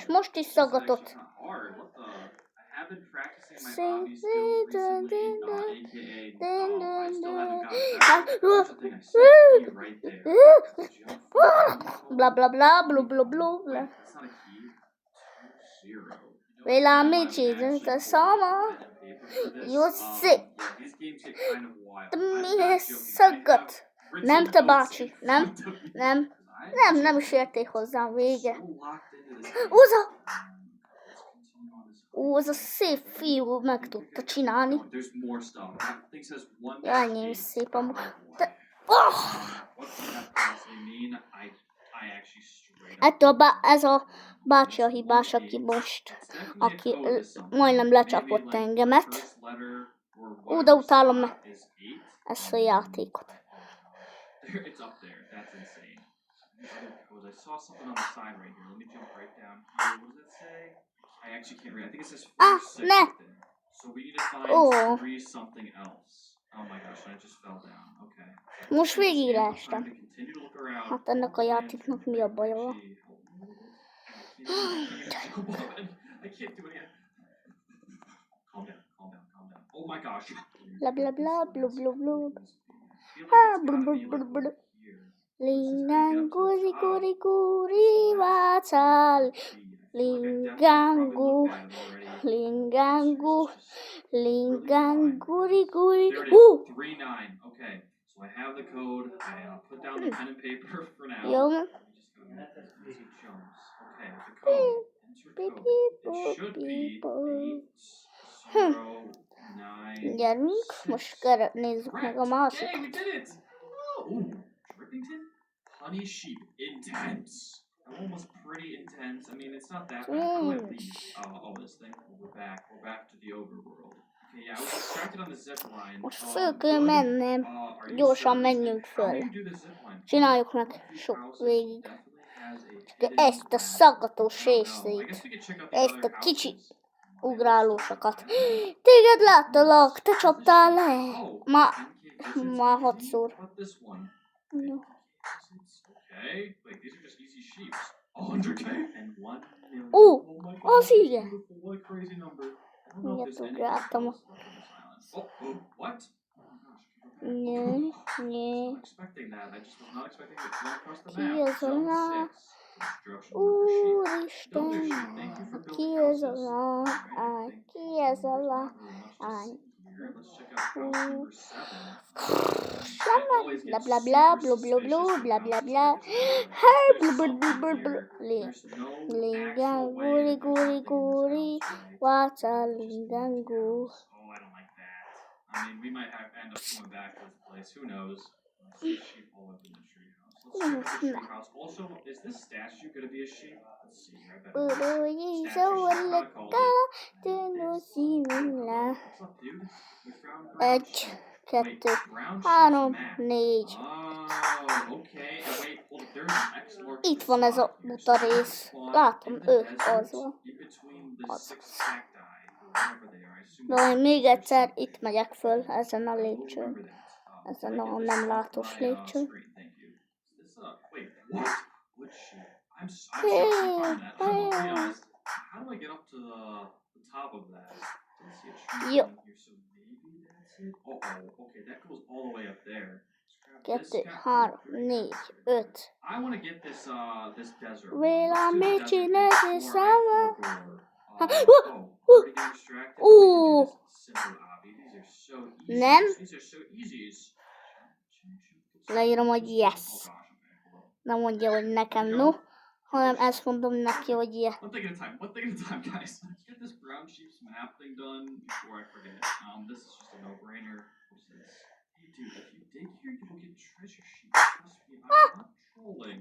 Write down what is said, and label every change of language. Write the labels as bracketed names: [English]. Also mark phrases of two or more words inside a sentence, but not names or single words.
[Hungarian] Most is szaggatott. Bla bla bla bla bla bla. Vela amici, senza sama. [Italian] Io sì. [Hungarian] De miért szaggat? Nem te bácsi, nem is érték hozzám végre. Az a szép fiú meg tudta csinálni. Jaj, szép amúgy. Ez a bácsi a hibás, aki majdnem lecsapott engemet. De utálom ezt a játékot. [English] It's up there. That's insane. I saw something on the side right here. Let me jump right down here. What does it say? I actually can't read. I think it says 4 So we need to find 3 something else. Oh my gosh, I just fell down. Okay. [Hungarian] Most végig leestem. Hát ennek a játéknak mi a baja van? [English] I can't do it again. Calm down. Oh my gosh. Bla bla bla bla bla bla. Lingangu, guri, vácsál. Lingangu, guri. 39. Okay, so I have the code. I'll put down the pen and paper for now. [Hungarian] Jó. [English] Okay, the code. It should be 809. [Hungarian] Gyerünk, most nézzük meg a másikat. [English] Dang, we did it! Ooh, Drippington? Honey sheep. Intense. That one was pretty intense. I mean, it's not that bad. This thing. We're back to the overworld. Okay, yeah, I was distracted on the zip line. [Hungarian] Most föl kell mennem. Gyorsan menjünk föl. Csináljuk meg sok végig. De ezt a szaggatós részét. Ezt a kicsi ugrálósokat. Téged láttalak, te csaptál le. Már 6-szor. [English] Okay, like these are just easy sheep. 100K and 1 [Hungarian] Ó, [English] Oh my [Hungarian] az [English] God, [Hungarian] igen. [English] beautiful, what a crazy number. I don't know [Hungarian] Mindjárt [English] if there's anything [Hungarian] ugráltam. [English] else left in this island. Oh, what? Oh my gosh, okay. Nyé, I was nyé. not expecting that. I just was not expecting it to run across the [Hungarian] Ki [English] map. [Hungarian] ez a [English] Zone [Hungarian] lá? [English] 6. Construction worker sheep. Builder [Hungarian] Úristen, [English] sheep, thank you for [Hungarian] ki [English] building [Hungarian] ez a [English] houses. [Hungarian] lá? [English] Alright, [Hungarian] Áj, [English] thank [Hungarian] ki [English] you. [Hungarian] ez a [English] There's [Hungarian] lá? [English] not really much to [Hungarian] Áj. [English] see here. Let's check out house number 7. I Sama, always bla get bla bla, super bla bla bla, suspicious bla when bla houses bla. are designed like Her this. bla There's bla bla something bla bla. here. There's no Linga actual way guri that there's guri nothing in this guri, house, right? what's a Just lingangu? house. Oh, I don't like that. I mean, we might end up going back to this place. Who knows? Let's see sheep all up in the treehouse. Let's check out the treehouse. Also, is this statue gonna be a sheep? Let's see here. I bet it is. Uruyi Statue. She's probably called zawalaka, it. tenu simila. What's up, dude? We found brown [Hungarian] Egy, [English] sheep. Wait, [Hungarian] kettő, [English] brown sheep's [Hungarian] három, [English] map. [Hungarian] négy. [English] Oh, okay. And wait, hold up. There's an X marks [Hungarian] Itt [English] the [Hungarian] van ez a [English] spot here. [Hungarian] buta [English] So we [Hungarian] rész. [English] spawned [Hungarian] Látom, [English] in the [Hungarian] ők, [English] desert [Hungarian] az van. [English] in between the [Hungarian] Az. [English] 6 cacti, or whatever they are. I assume [Hungarian] De [English] they're [Hungarian] majd még [English] cactus or [Hungarian] egyszer [English] something. [Hungarian] itt megyek föl ezen a [English] I will [Hungarian] lépcsőn. [English] remember that. [Hungarian] Ezen [English] Can I [Hungarian] a [English] get this [Hungarian] nem [English] off [Hungarian] látós [English] my, [Hungarian] lépcsőn. [English] screen? Thank you. Is this wait, what? What sheep? I'm shocked you found that. I'll be honest. How do I get up to the top of that? Don't see a tree Yo. down here, so maybe that's it. Oh, okay, that goes all the way up there. Let's grab this [Hungarian] Kettő, [English] guy. [Hungarian] három, négy, öt. [English] I want to get this this desert. Véla Let's do the [Hungarian] mit [English] desert [Hungarian] csinálsz, [English] thing before I [Hungarian] Sama? [English] forgot. Ha, Already getting distracted. We can do this simple obby. These are so easy. [Hungarian] Nem. [English] These are so easy. [Hungarian] Leírom, hogy yes. [English] Oh gosh, okay, hold on. [Hungarian] Nem mondja, hogy nekem no, hanem ezt mondom neki, hogy yes. [English] One thing at a time. One thing at a time, guys. Let's get this brown sheep's map thing done before I forget. This is just a no-brainer. What's this? Hey, dude, if you dig here, you will get treasure sheep. Trust me, I'm not trolling.